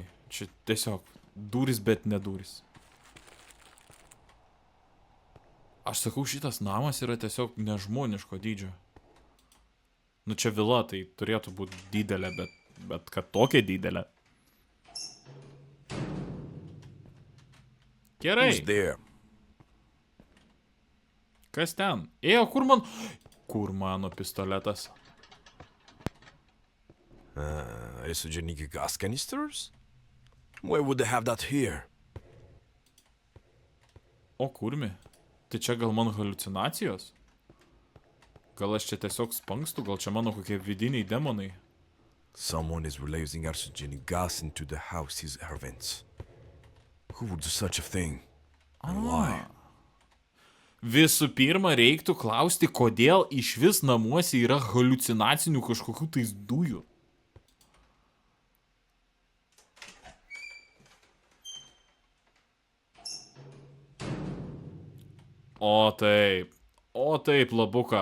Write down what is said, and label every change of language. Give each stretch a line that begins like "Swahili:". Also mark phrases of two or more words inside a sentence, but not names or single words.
Lithuanian: Čia tiesiog durys, bet ne durys. Aš sakau, šitas namas yra tiesiog nežmoniško dydžio. Nu čia vila, tai turėtų būti didelė, bet kad tokia didelė. Gerai.
English: Who's there?
Lithuanian: Kas ten? Kur mano pistoletas?
English: Isogenic gas canisters? Why would they have that here?
Lithuanian: O kurmi? Tai čia gal mano haliucinacijos? Gal aš čia tiesiog spangstu? Gal čia mano kokie vidiniai demonai?
English: Someone is releasing arsenic gas into the house's air vents. Who would do such a thing? And why?
Lithuanian: Visų pirma, reiktų klausti, kodėl iš vis namuose yra haliucinacinių kažkokių tais dujų. O taip, labuka.